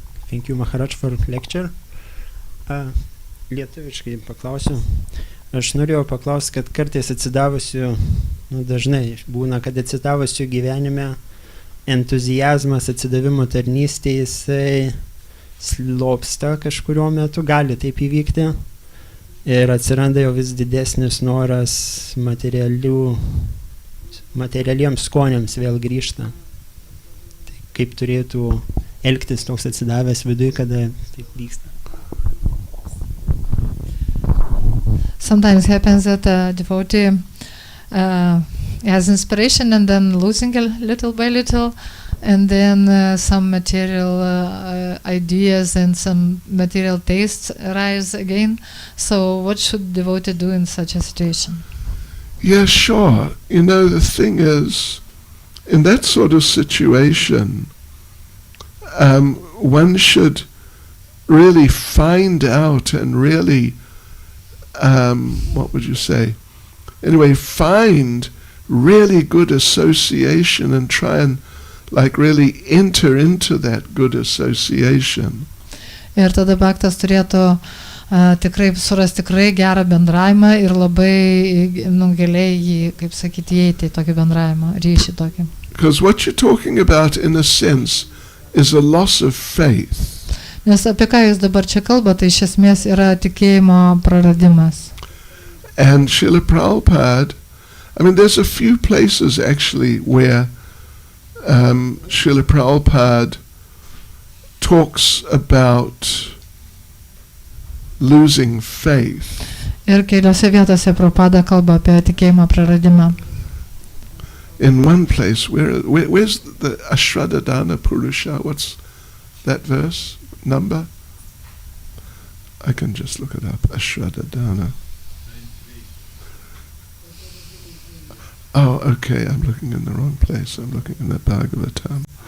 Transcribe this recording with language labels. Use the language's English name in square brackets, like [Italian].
[English] Thank you, Maharaj, for lecture. [Lithuanian] Lietuviškai paklausiu. Aš norėjau paklausti, kad kartais atsidavusiu, dažnai būna, kad atsidavusiu gyvenime entuzijazmas atsidavimo tarnystėje, jisai slopsta kažkurio metu, gali taip įvykti. Ir atsiranda jau vis didesnis noras materialiems skoniams vėl grįžta. Tai kaip turėtų elgtis toks atsidavęs viduj, kada taip vyksta. [English] Sometimes happens that a devotee has inspiration and then losing a little by little, and then some material ideas and some material tastes arise again. So what should devotee do in such a situation? Yeah, sure. You know, the thing is, in that sort of situation, one should really find out and really, what would you say? Anyway, find really good association and try and like really enter into that good association. [Lithuanian] Ir tada bhaktas turėtų tikrai surasti tikrai gerą bendravimą ir labai giliai jį, kaip sakyti, įeiti į tokį bendravimą, ryšį tokį. [English] Because what you're talking about in a sense is a loss of faith. [Lithuanian] Nes apie ką jūs dabar čia kalbate, tai iš esmės yra tikėjimo praradimas. [English] And Srila Prabhupada, I mean, there's a few places actually where Srila Prabhupada talks about losing faith. [Lithuanian] Ir keliose vietose Prabhupada kalba apie tikėjimo praradimą. [English] In one place, where's the Ashradadana Purusha? What's that verse? Number? I can just look it up. Ashradadana. Oh, okay, I'm looking in the wrong place. I'm looking in the Bhagavatam.